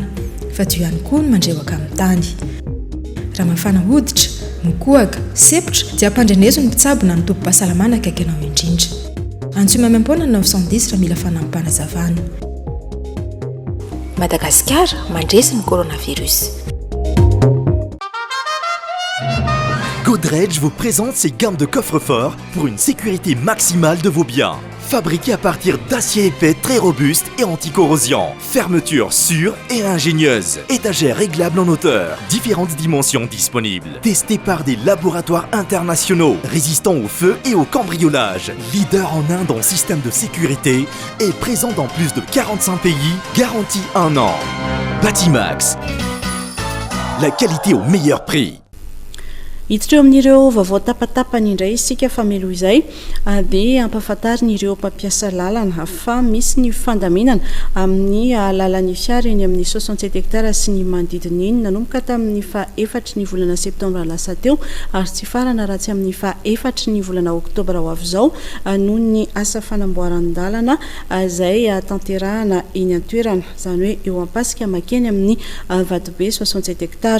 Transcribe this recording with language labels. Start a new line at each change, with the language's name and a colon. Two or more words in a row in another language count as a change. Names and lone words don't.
Malagasy: Fa teo ihany koa ny mandrewaka amin'ny tany. Raha mafana hoditra, mikohaka, sepotra dia ampandrenezo ny mpitsabo na ny tompo-pahasalamana akaiky anao indrindra. Antsoina amam-pona 910 raha mila fanampana zavana. Madagascar mandresy ny coronavirus.
French: Godrej vous présente ses gammes de coffres-forts pour une sécurité maximale de vos biens. Fabriqués à partir d'acier épais très robuste et anti-corrosion. Fermeture sûre et ingénieuse. Étagères réglables en hauteur. Différentes dimensions disponibles. Testés par des laboratoires internationaux. Résistants au feu et au cambriolage. Leader en Inde en système de sécurité. Et présent dans plus de 45 pays. Garantie 1 an. Batimax. La qualité au meilleur prix.
Malagasy: Hiditra eo amin'ireo vaovao tapatapany indray isika famelo izay dia ampahafantarina ireo mpampiasa lalana fa misy ny fandaminana amin'ny lalan'ny fiara eny amin'ny 67 hectara sy ny manodidina iny nanomboka tamin'ny fa-4 ny volana septambra lasa teo ary tsy farana raha tsy amin'ny fa-4 ny volana oktobra ho avy izao noho ny asa fanamboaran-dalana izay tanterahana eny an-toerana izany hoe eo ampasika makeny amin'ny Vatobe 67 hectara.